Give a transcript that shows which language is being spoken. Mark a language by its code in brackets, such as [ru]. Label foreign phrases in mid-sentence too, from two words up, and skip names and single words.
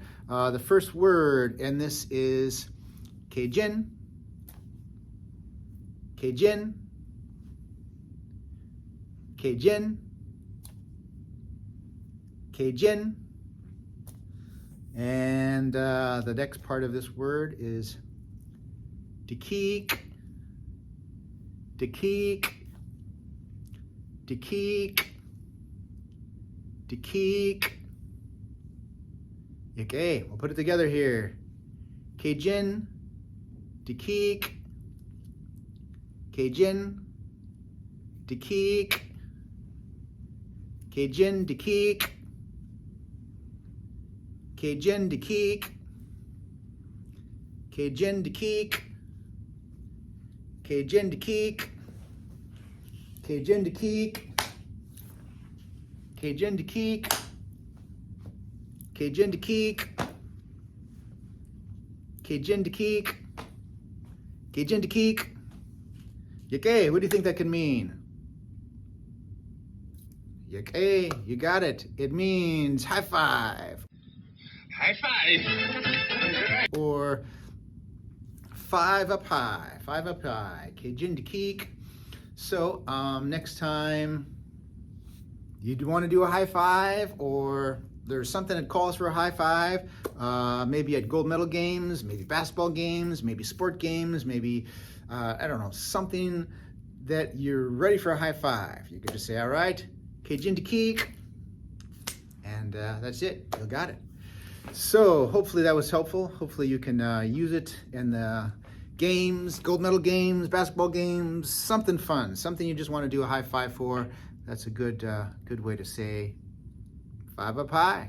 [en] The first word in this is [tli] keijín, keijín, keijín, keijín. [en] And the next part of this word is [tli] dikeexʼ, dikeexʼ, dikeexʼ, dikeexʼ. [en] Okay, we'll put it together here. [tli] Keijín, dikeexʼ, keijín, dikeexʼ, keijín, dikeexʼ, keijín, dikeexʼ, keijín, dikeexʼ, keijín, dikeexʼ, keijín, dikeexʼ, keijín, dikeexʼ, keijín, dikeexʼ, keijín, dikeexʼ, keijín, dikeexʼ. [en] Okay, what do you think that could mean? Okay, you got it. It means high five. High five. Or five up high, five up high. [tli] Keijín, dikeexʼ. [en] So next time you want to do a high five, or there's something that calls for a high five, maybe at gold medal games, maybe basketball games, maybe sport games, maybe, I don't know, something that you're ready for a high five. You could just say, all right, [tli] keijín, dikeexʼ, [en] and that's it. You got it. So hopefully that was helpful. Hopefully you can use it in the games, gold medal games, basketball games, something fun, something you just want to do a high five for. That's a good way to say five up high.